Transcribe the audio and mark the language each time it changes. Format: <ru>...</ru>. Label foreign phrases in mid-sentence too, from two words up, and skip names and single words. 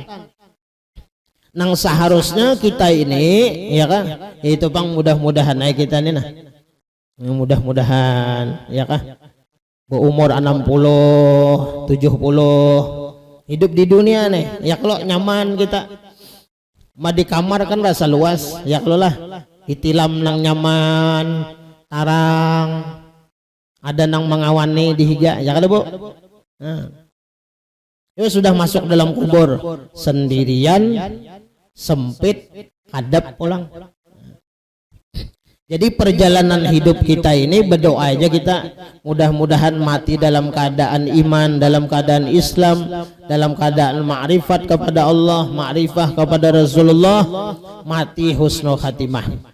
<bjn>Nang seharusnya kita ini, ya kan, itu bang mudah-mudahan kita ini nah, mudah-mudahan, ya kan, berumur 60, 70, hidup di dunia nih, ya kalau nyaman kita, mah di kamar kan rasa luas, ya kalau lah, itilam nang nyaman. Tarang ada nang mengawani di higa ya kada bu. Nah, itu sudah masuk dalam kubur sendirian sempit hadap pulang.</bjn> <id>Jadi perjalanan hidup kita ini berdoa aja kita mudah-mudahan mati dalam keadaan iman, dalam keadaan Islam, dalam keadaan ma'rifat kepada Allah, ma'rifah kepada Rasulullah, mati</id> <ar>husnul khatimah.</ar>